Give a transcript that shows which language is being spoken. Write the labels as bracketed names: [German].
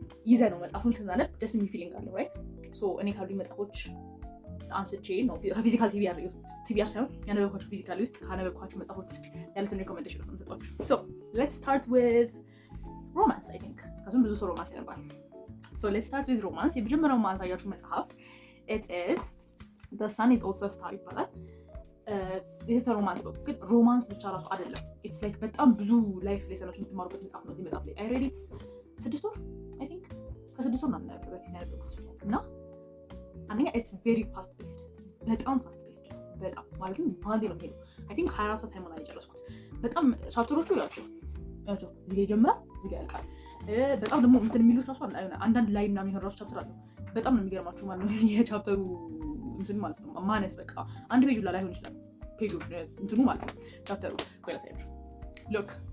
[Amharic] ይዘህ ነው መጽሐፉን ስናነብ ደስ የሚል ፊሊንግ አለው ራይት። ሶ እኔ ካሉኝ መጽሐፎች አንስቼ ነው ከፊዚካል ቲቢአር ሳይሆን ያነበብኳቸው ፊዚካሊ ውስጥ ካነበብኳቸው መጽሐፎች ውስጥ ያሉትን ሪኮሜንዴሽን ነው የምሰጣችሁ። ሶ [English] let's start with romance I think because [Amharic] ብዙ ሰው ሮማንስ ያነባል። [English] So let's start with romance. [Amharic] የመጀመሪያው ማሳያችሁ መጽሐፍ [English] it is The Sun is Also a Star [Amharic] ይባላል። [English] it's a romance book. [Amharic] ግን ሮማንስ ብቻ ራሱ አይደለም። [English] it's like [Amharic] በጣም ብዙ ላይፍ ሌሰኖች የምትማሩበት መጽሐፍ ነው። መጽሐፍ ላይ [English] I read it [Amharic] 6 ወር I think ከ6 ወር ምናምን በፊት ያነበብኩት እና አንደኛ [English] it's very fast paced [Amharic] በጣም fast paced በጣም ማለትም ባንዴ ነው የሚሄደው። [English] I think [Amharic] 24 ሰዓት ሳይሞላ የጨረስኩት። በጣም ቻፕተሮቹ ያቸው እዚህ ጋር ይጀምራል እዚህ ጋር ያልቃል። በጣም ደግሞ እንትን የሚሉት ራሱ አንዳንድ ላይ እና የሚሆን ራሱ ቻፕተር አለው። በጣም ነው የሚገርማችሁ ማለት ነው የቻፕተሩ እንትን ማለት ነው ማነስ በቃ አንድ ፔጅ ላይ ላይሆን ይችላል ፔጁ እንትኑ ማለት ነው ቻፕተሩ። ቆይ ላሳያችሁ። look